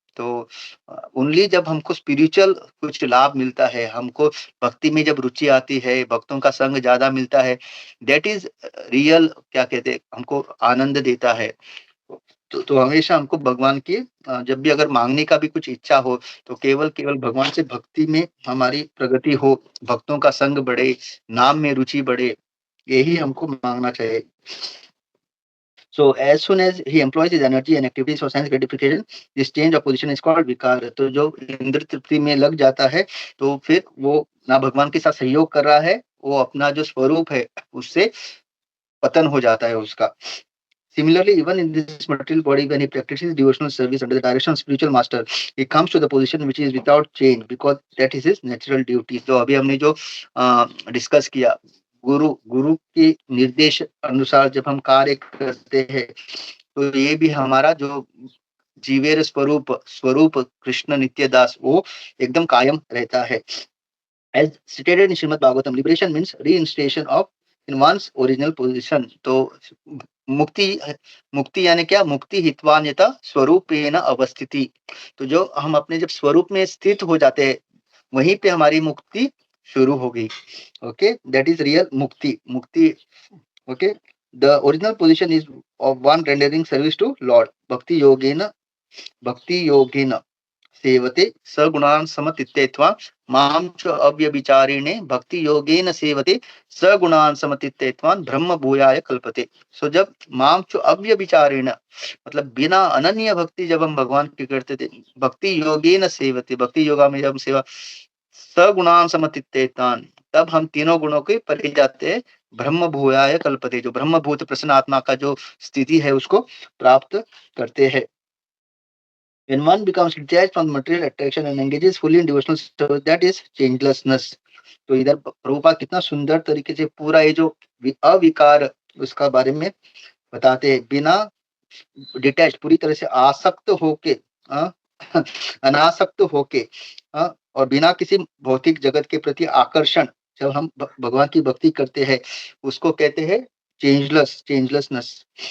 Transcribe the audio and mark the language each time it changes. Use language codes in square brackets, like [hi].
[hi] तो ओनली जब हमको स्पिरिचुअल कुछ लाभ मिलता है, हमको भक्ति में जब रुचि आती है, भक्तों का संग ज़्यादा मिलता है, [en] that is real, [hi] क्या कहते हैं, हमको आनंद देता है। तो हमेशा हमको भगवान की जब भी अगर माँगने का भी कुछ इच्छा हो, तो केवल भगवान से भक्ति में हमारी प्रगति हो, भक्तों का संग बढ़े, नाम में रुचि बढ़े, यही हमको माँगना चाहिए। [en] So as soon as he employs his energy and activities for sense gratification, this change of position is called विकार। [hi] तो जो इंद्र तृप्ति में लग जाता है, तो फिर वो ना भगवान के साथ सहयोग कर रहा है, वो अपना जो स्वरूप है, उससे पतन हो जाता है उसका। [en] Similarly, even in this material body, when he practices devotional service under the direction of spiritual master, he comes to the position which is without change, because that is his natural duty। [hi] तो अभी हमने जो discuss किया, गुरु के निर्देश अनुसार जब हम कार्य करते हैं, तो ये भी हमारा जो जीवेर स्वरूप कृष्ण नित्यदास, वो एकदम कायम रहता है। [en] As stated in Srimad Bhagavatam, liberation means reinstatation of in one's original position। [hi] तो मुक्ति मुक्ति यानी क्या? [sa] मुक्ति हित्वान्यता स्वरूपेण अवस्थिति। [hi] तो जो हम अपने जब स्वरूप में स्थित हो जाते हैं, वहीं पे हमारी मुक्ति शुरू हो गई। [en] Okay, that is real मुक्ति। Okay, the original position is of one rendering service to lord [sa] भक्ति योगेन सेवते सगुणान् समतीत्यैत्वा मां च अव्यभिचारिणे भक्ति योगेन सेवते सगुणान् समतीत्यैत्वा ब्रह्म भूयाय कल्पते। [hi] सो जब मां च अव्यभिचारिण, मतलब बिना अनन्य भक्ति जब हम भगवान की करते थे, [sa] भक्ति योगेन सेवते, [hi] भक्ति योगा में जब हम सेवा, सगुणान् समतीत्यैत्वान्, तब हम तीनों गुणों के परे जाते हैं, [sa] ब्रह्म भूयाय कल्पते, [hi] जो ब्रह्मभूत प्रसन्न आत्मा का जो स्थिति है उसको प्राप्त करते हैं। [en] When one becomes detached from material attraction and engages fully in devotional service, that is changelessness। [hi] तो इधर प्रभुपाद कितना सुंदर तरीके से पूरा ये जो अविकार उसका बारे में बताते हैं, बिना डिटैच, पूरी तरह से आसक्त होके, अनासक्त होके, और बिना किसी भौतिक जगत के प्रति आकर्षण, जब हम भगवान की भक्ति करते हैं, उसको कहते हैं चेंजलेसनेस।